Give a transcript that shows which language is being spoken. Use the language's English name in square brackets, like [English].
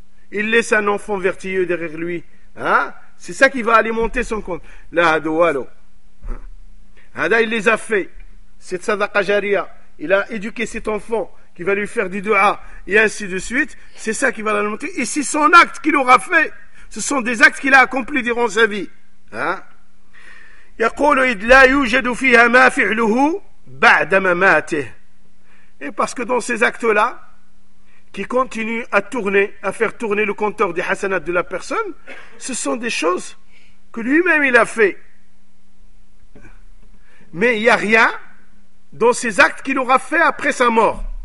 [French] Il laisse un enfant vertueux derrière lui. Hein? C'est ça qui va alimenter son compte. La hado, allo. Hada, il les a fait. Cette sadaqa jariya, il a éduqué cet enfant qui va lui faire du dua et ainsi de suite. C'est ça qui va l'alimenter. Et c'est son acte qu'il aura fait. Ce sont des actes qu'il a accomplis durant sa vie. Hein? [Arabic] يقول إذ لا يوجد فيها ما فعله بعد مماته. [French] Et parce que dans ces actes-là, qui continuent à tourner, à faire tourner le compteur des hasanats de la personne, ce sont des choses que lui-même il a fait. Mais il n'y a rien dans ses actes qu'il aura fait après sa mort.